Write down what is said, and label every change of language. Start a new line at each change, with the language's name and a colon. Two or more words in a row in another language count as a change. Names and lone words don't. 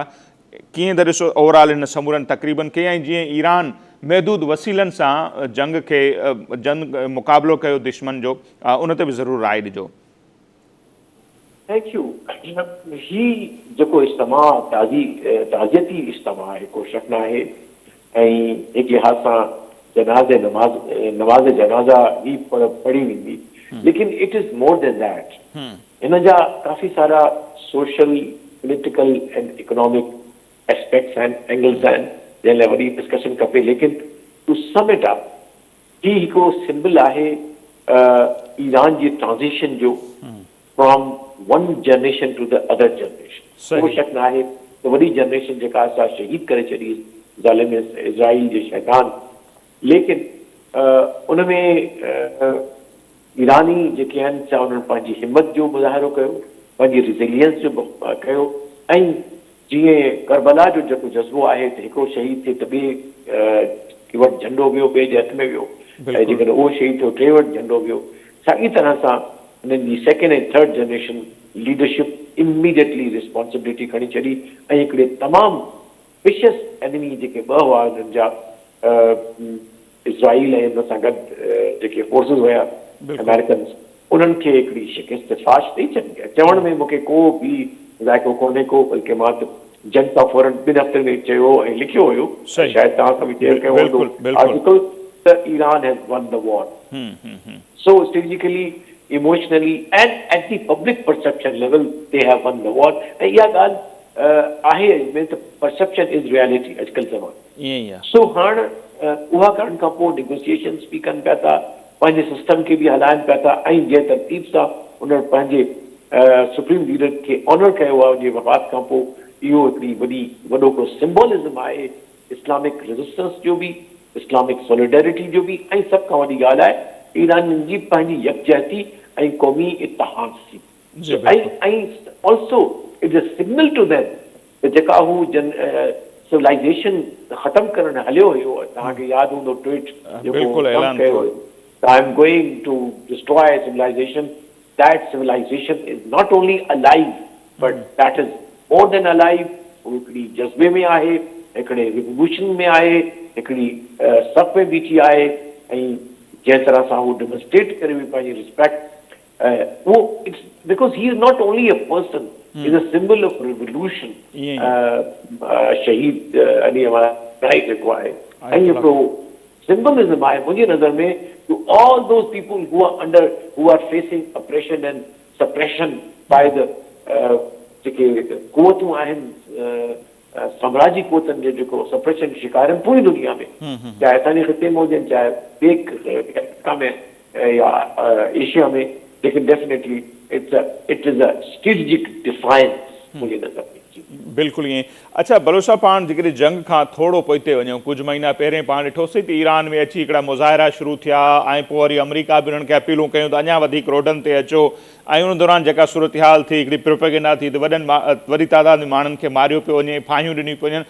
Sindhi: कीअं त ॾिसो ओवरऑल इन समूरनि तक़रीबन खे, ऐं जीअं ईरान महदूद वसीलनि सां जंग मुक़ाबिलो कयो दुश्मन जो, उन ते बि ज़रूरु राय ॾिजो।
English: thank you.
Sindhi: ही जेको इज्तिमा ताज़ियती इज्तिमा आहे, को शक न आहे, ऐं एक लिहाज सां नमाज़ जनाज़ा ही पढ़ी वेंदी,
English: lekin it is more than that.
Sindhi: इन जा काफ़ी सारा
English: social, political and economic aspects
Sindhi: आहिनि, एंगल्स आहिनि, जंहिं लाइ वॾी डिस्कशन खपे।
English: lekin to sum it up,
Sindhi: ही हिकिड़ो सिंबल आहे ईरान जी ट्रांज़िशन जो
English: from one generation to the other generation.
Sindhi: कोई शक न आहे त वॾी जनरेशन जेका असां शहीद करे छॾी ज़ालिम इज़राइल जे शैतान, लेकिन उन में ईरानी जेके आहिनि सा उन्हनि पंहिंजी हिम्मत जो मुज़ाहिरो कयो, पंहिंजी रिज़िलियंस जो कयो, ऐं जीअं करबला जो जेको जज़्बो आहे त हिकिड़ो शहीद थिए त ॿिए वटि झंडो वियो, ॿिए जे हथ में वियो, ऐं जेकॾहिं उहो शहीद थियो टे वटि झंडो वियो। साॻी तरह सां उन्हनि जी सेकेंड ऐं
English: third generation leadership immediately responsibility
Sindhi: खणी छॾी, ऐं हिकिड़े तमामु
English: vicious enemy
Sindhi: जेके ॿ हुआ उन्हनि जा, इज़राइल ऐं हुन सां गॾु जेके फोर्सिस हुया अमेरिकन्स, उन्हनि खे हिकिड़ी शिकस्त फाश ॾेई छॾी आहे। चवण में मूंखे को बि ज़ाइको कोन्हे को, बल्कि मां त जंग खां फौरन 2 हफ़्ते में चयो ऐं लिखियो हुयो, शायदि तव्हां सां बि शेयर कयो हूंदो आर्टिकल, त
English: Iran has won the war. so strategically, emotionally and at the public perception level they have won the war.
Sindhi: ऐं इहा ॻाल्हि आहे त
English: perception is reality
Sindhi: अॼुकल्ह ज़माने। सो हाणे उहा करण खां पोइ नेगोशिएशन्स बि कनि पिया था, पंहिंजे सिस्टम खे बि हलाइनि पिया था, ऐं जंहिं तरतीब सां उन्हनि पंहिंजे
English: supreme leader
Sindhi: खे ऑनर कयो आहे उनजे वफ़ात खां पोइ, इहो हिकिड़ी वॾो को सिम्बोलिज़म आहे
English: Islamic resistance
Sindhi: जो बि,
English: Islamic solidarity
Sindhi: जो बि, ऐं सभ खां वॾी ॻाल्हि आहे ईरान जी पंहिंजी यकजहती ऐं क़ौमी इत्तेहाद जी। ऐं
English: also it is a signal to them
Sindhi: त जेका हू सिविलाइज़ेशन ख़तमु करणु हलियो हुयो, तव्हांखे यादि हूंदो ट्वीट जेको कयो हुयो,
English: I am going to destroy civilization. That civilization is not only alive, but that is more than alive.
Sindhi: हिकिड़ी जज़्बे में आहे, हिकिड़े रिवोल्यूशन में आहे, हिकिड़ी सफ़ में बीठी आहे, ऐं जंहिं तरह सां हू डेमोन्स्ट्रेट करे पंहिंजी रिस्पेक्ट,
English: wo it's because he is not only a person, is a symbol of revolution.
Sindhi: शहीद अली अमानाई जेको आहे, ऐं हिकिड़ो symbolism आहे मुंहिंजी नज़र में,
English: to all those people who are facing oppression and suppression by the
Sindhi: जेके क़ुवतूं आहिनि, साम्राजी क़ुवतनि जो जेको सप्रेशन शिकार आहिनि पूरी दुनिया में, चाहे असांजे ख़िते में हुजनि, चाहे ॿिए में या एशिया में, लेकिन
English: definitely it is a strategic defiance
Sindhi: मुंहिंजी नज़र में। बिल्कुलु ईअं। अच्छा बलोचा, पाण जेकॾहिं जंग खां थोरो पोइते वञूं, कुझु महीना पहिरियों पाण ॾिठोसीं त ईरान में अची हिकिड़ा मुज़ाहिरा शुरू थिया, ऐं पोइ वरी अमेरिका बि उन्हनि खे अपीलूं कयूं त अञा वधीक रोडनि ते अचो, ऐं उन दौरान जेका सूरत हाल थी, हिकिड़ी प्रोपेगेंडा थी त वॾी तादाद में माण्हुनि खे मारियो पियो वञे, फाहियूं ॾिनियूं पियूं वञनि।